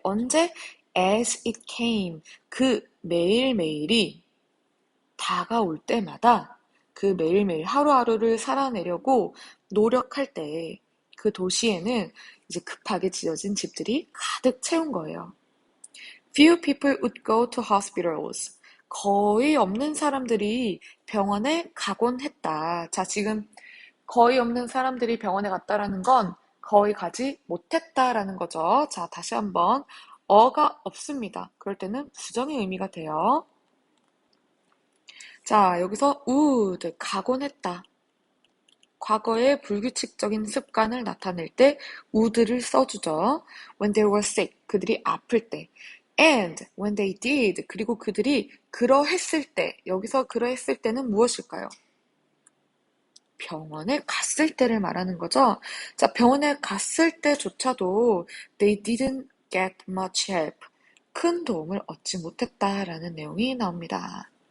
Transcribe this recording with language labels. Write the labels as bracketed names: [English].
[Korean] 언제? [English] as it came. [Korean] 그 매일매일이 다가올 때마다 그 매일매일 하루하루를 살아내려고 노력할 때 그 도시에는 이제 급하게 지어진 집들이 가득 채운 거예요. [English] Few people would go to hospitals. [Korean] 거의 없는 사람들이 병원에 가곤 했다. 자, 지금 거의 없는 사람들이 병원에 갔다라는 건 거의 가지 못했다라는 거죠. 자, 다시 한번. 어가 없습니다. 그럴 때는 부정의 의미가 돼요. 자, 여기서 would, 가곤 했다. 과거의 불규칙적인 습관을 나타낼 때 would를 써주죠. [English] When they were sick, [Korean] 그들이 아플 때. [English] And when they did, [Korean] 그리고 그들이 그러했을 때. 여기서 그러했을 때는 무엇일까요? 병원에 갔을 때를 말하는 거죠. 자, 병원에 갔을 때조차도 [English] they didn't get much help. [Korean] 큰 도움을 얻지 못했다라는 내용이 나옵니다.